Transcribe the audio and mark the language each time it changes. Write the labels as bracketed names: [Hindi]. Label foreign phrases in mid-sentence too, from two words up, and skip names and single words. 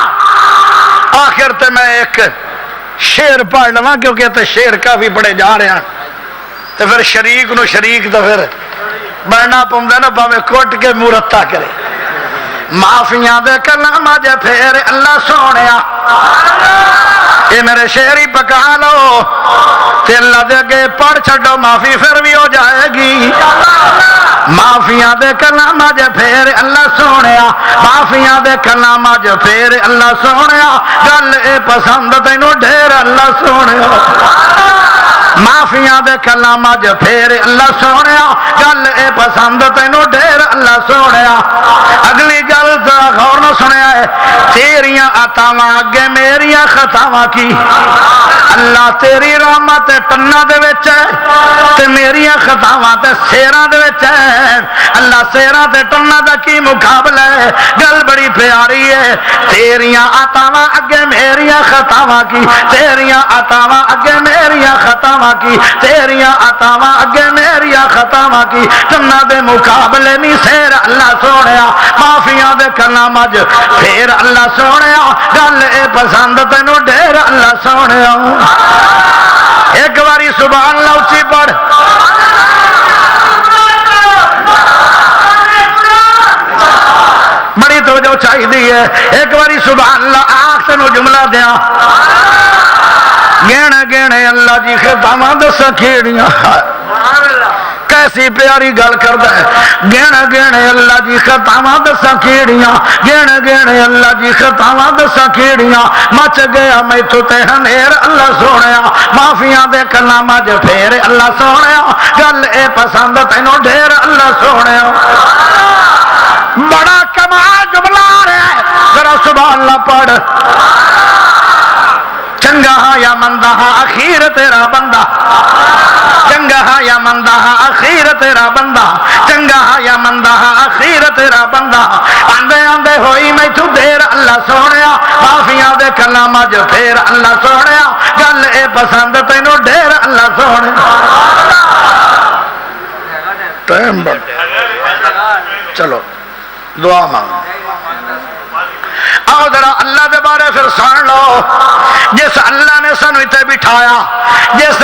[Urdu] آخر تے میں ایک شعر پڑھ لواں کیونکہ تے شعر کافی پڑھے جا رہے ہیں. [Punjabi] تو پھر شریک نو شریک تو پھر بننا پوندا نا، باویں کٹ کے مورتا کرے. معافیاں دے کلام اج پھر اللہ سونیا اے میرے شعری پکا لو تے اللہ دے اگے پڑھ چھڈو، [Urdu] معافی پھر بھی ہو جائے گی. [Punjabi] معافیاں دے کلام اج پھر اللہ سونیا، معافیاں دے کلام اج پھر اللہ سونیا. گل اے پسند تینوں ڈھیر اللہ سونیا. معافیاں دے کلام اج پھر اللہ سونیا. گل اے پسند تینوں ڈھیر اللہ سونیا. اگلی گل ذرا غور نہ سنیا ہے. تیریاں عطاواں اگے میریاں خطاواں کی اللہ تیری رحمت ٹنا دے وچ ہے تے میریاں خطاواں تے سیراں دے وچ ہے اللہ سیراں تے ٹنا دا کی مقابلہ ہے گل بڑی پیاری ہے تیریاں عطاواں اگے میریاں خطاواں کی تیریاں عطاواں اگے میریاں خطاواں کی تیریاں عطاواں اگے میریاں خطاواں کی ٹنا دے مقابلے نہیں سیر اللہ سونیا معافیاں دے کلام اج پھر اللہ سونیا گل اے پسند تینوں ڈھیر اللہ سونیا ایک باری [Arabic] سبحان اللہ [Punjabi] اچھی پڑھ بڑی توجہ چاہیے ہے ایک باری [Arabic] سبحان اللہ [Punjabi] آخ تینوں جملہ دیا گینے گینے اللہ جی خطاواں دساں کیڑیاں کیسی پیاری گل کردا ہے گینے گینے اللہ جی خطاواں دساں کیڑیاں گینے گینے اللہ جی خطاواں دساں کیڑیاں مچ گیا میتھوں تے ہنیر اللہ سونیا معافیاں دے کلام اج پھر اللہ سونیا گل اے پسند تینوں ڈھیر اللہ سونیا بڑا کمال جملہ آ رہا ہے ذرا [Arabic] سبحان اللہ [Punjabi] پڑھ چنگا ہاں یا مندہ ہاں اخیر تیرا بندہ چنگا ہاں یا مندہ ہاں اخیر تیرا بندہ چنگا ہاں یا مندہ ہاں اخیر تیرا بندہ آندے آندے ہوئی میں تو دیر اللہ سونیا معافیاں دے کلام اج پھر اللہ سونیا گل اے پسند تینوں ڈھیر اللہ سونیا ٹائم چلو دعا مانگ آؤ ذرا اللہ دے بارے پھر سن لو جس اللہ نے سانو اتنے بٹھایا جس